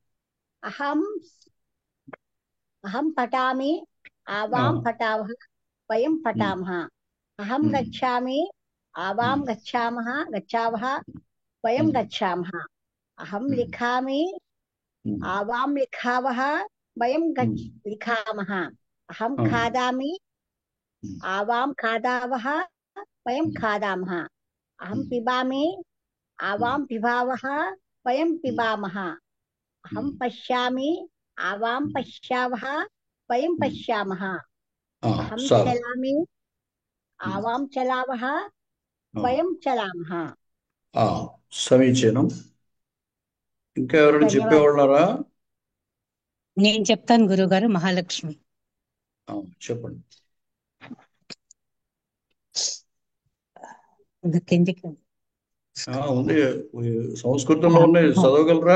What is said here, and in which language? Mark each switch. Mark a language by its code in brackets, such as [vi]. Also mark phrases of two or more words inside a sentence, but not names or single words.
[sa] అహం పఠామి ఆవాం పఠావః వయం పఠామః. అహం గచ్ఛామి ఆవాం గచ్ఛావః వయం గచ్ఛామః. అహం లిఖామి ఆవాం లిఖావః వయం లిఖామః. అహం ఖాదామి आवां खादावः वयं खादामः अहं पिबामि आवां पिबावः वयं पिबामः अहं पश्यामि आवां पश्यावः वयं पश्यामः अहं [te] చాలు. [sa] चलामि आवां चलावः वयं चलामः [te] సమీచీనం. ఇంకా ఎవరైనా ధన్యవాదాలు. చెప్పేవాళ్ళారా? నేను చెప్తాను గురుగారు. మహాలక్ష్మి. చెప్పండి. కిందికి ఉంది, సంస్కృతంలో ఉన్నాయి, చదవగలరా?